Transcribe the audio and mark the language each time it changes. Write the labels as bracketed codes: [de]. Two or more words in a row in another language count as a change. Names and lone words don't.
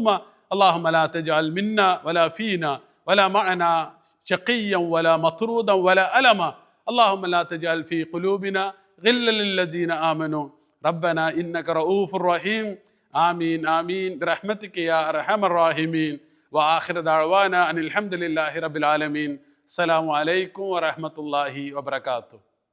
[ar] اللهم لا تجعل منا ولا فينا ولا معنا شقيا ولا مطرودا ولا علما. اللهم لا تجعل في قلوبنا غلا للذين آمنوا ربنا إنك رؤوف رحيم. آمين آمين برحمتك يا أرحم الراحمين. وآخر دعوانا أن الحمد لله رب العالمين. السلام عليكم ورحمة الله وبركاته.